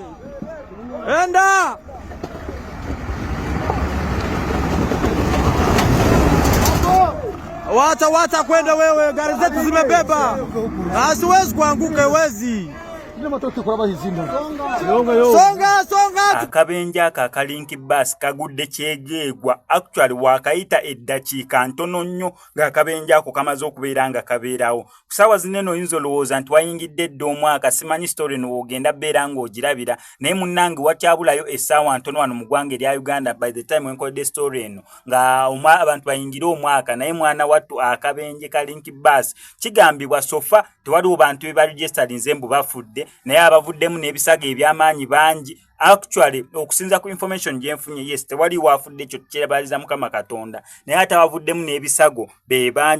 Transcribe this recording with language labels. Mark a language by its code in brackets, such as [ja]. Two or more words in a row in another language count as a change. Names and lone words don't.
[sw] Enda. Wacha kwenda wewe, gari zetu zimebeba. Asiwezi kuanguka wezi. Songa. [lg] Akabenja akalinki bus kagudde kyegegwa actually wakayita eddakiika ntono nnyo ng'akabenja ako kamaze okubeera nga kabeerawo. Kusaawa zineno oyinza olowooza nti wayingidde dda omwaka simanyi story n'ogenda beera ng'ogirabira naye munnange wakyabulayo essaawa ntono wano mu ggwanga erya Uganda [en] by the time [lg] wenkodde story eno nga abantu bayingire omwaka naye mwana wattu akabenje kalinki bus kigambibwa sofa tewaliwo bantu be baregistered mbu bafudde naye abavuddemu n'ebisago eby'amaanyi bangi. Actually okusinza ku information gyenfunye yes tewali wafudde ekyo kyebaliza Mukama Katonda naye ate abavuddemu n'ebisago be bangi.